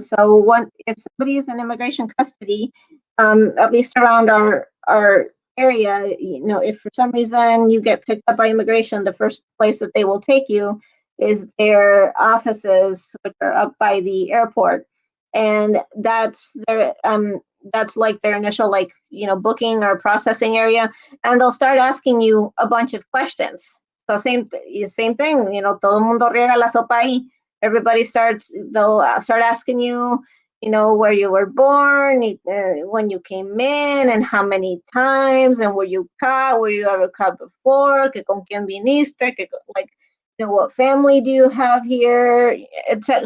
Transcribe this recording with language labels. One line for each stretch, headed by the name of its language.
English: So if somebody is in immigration custody, at least around our area, if for some reason you get picked up by immigration, the first place that they will take you is their offices, which are up by the airport, and that's like their initial booking or processing area, and they'll start asking you a bunch of questions. So same thing,
Spanish: todo el mundo riega la sopa ahí.
English: They'll start asking you, where you were born, when you came in, and how many times, and were you ever caught before,
Spanish: que con quién viniste,
English: what family do you have here, etc.